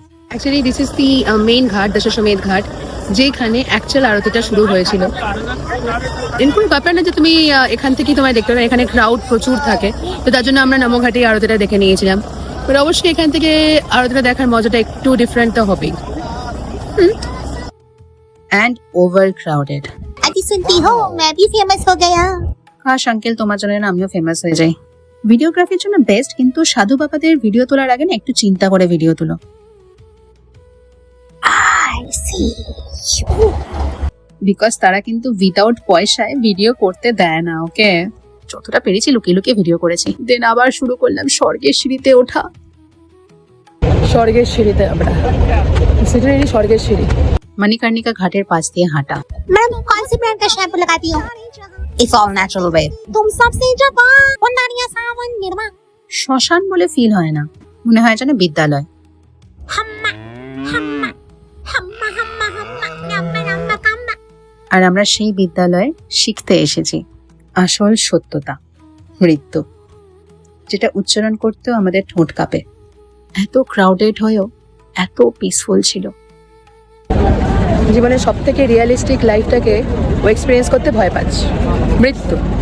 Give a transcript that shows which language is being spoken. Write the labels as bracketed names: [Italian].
[English] actually this is the main ghat, [Bangla] দশমেধ ঘাট, যেখানে অ্যাকচুয়াল আরতিটা শুরু হয়েছিল। এরকম ব্যাপার না যে তুমি এখান থেকেই তোমায় দেখতে পাবে, এখানে ক্রাউড প্রচুর থাকে, তো তার জন্য আমরা নমঘাটে আরতিটা দেখে নিয়েছিলাম। বাট অবশ্যই এখান থেকে আরতিটা দেখার মজাটা একটু ডিফারেন্ট তো হবেই। [English] And overcrowded. [Hindi] अभी सुनती हो मैं भी फेमस हो गया। [Bangla] কাশ আঙ্কেল তোমার জন্য না আমিও ফেমাস হয়ে যাই। ভিডিওগ্রাফির জন্য বেস্ট, কিন্তু সাধু বাবাদের ভিডিও তোলার আগে না একটু চিন্তা করে ভিডিও তুলো। [English] I see you. [Bangla] বিকজ তারা কিন্তু উইদাউট পয়সায় ভিডিও করতে দেয় না। ওকে, যতটা পেরেছি লুকিয়ে লুকিয়ে ভিডিও করেছি। দেন আবার শুরু করলাম স্বর্গের সিঁড়িতে ওঠা। স্বর্গের সিঁড়িতে আমরা, সেটা স্বর্গের সিঁড়ি। মণিকর্ণিকা ঘাটের পাশ দিয়ে হাঁটা। [Hindi] मैडम कौन सी ब्रांड का शैम्पू लगाती हो? [English] It's all natural babe. [Hindi] तुम सबसे जवान पुंडारिया सावन निर्मा। শ্মশান বলে ফিল হয় না, মনে হয় যেন বিদ্যালয়। हम्मा हम्मा हम्मा हम्मा हम्मा नम्मा नम्मा कम्मा। [Bangla] আর আমরা সেই বিদ্যালয়ে শিখতে এসেছি আসল সত্যতা, মৃত্যু, যেটা উচ্চারণ করতেও আমাদের ঠোঁট কাঁপে। এত ক্রাউডেড হয়েও এত পিসফুল ছিল। জীবনের সব থেকে রিয়েলিস্টিক লাইফটাকে ও এক্সপিরিয়েন্স করতে ভয় পাচ্ছে, মৃত্যু।